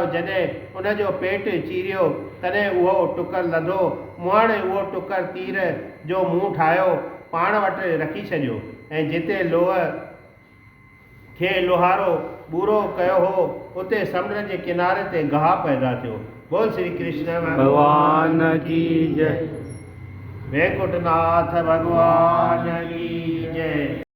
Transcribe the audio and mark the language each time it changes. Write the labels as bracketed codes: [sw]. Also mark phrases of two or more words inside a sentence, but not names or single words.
[sd] जॾहिं उनजो पेट चीरियो तॾहिं उहो टुकर लधो। मुहाणे उहो टुकर तीर जो मुंहुं ठाहियो पाण वटि रखी छॾियो ऐं जिते लोह खे लोहारो बूरो कयो हो, उते समुंड जे किनारे ते गाह पैदा थियो। [hi] बोल श्री कृष्ण भगवान की जय। वैकुंठनाथ भगवान की जय।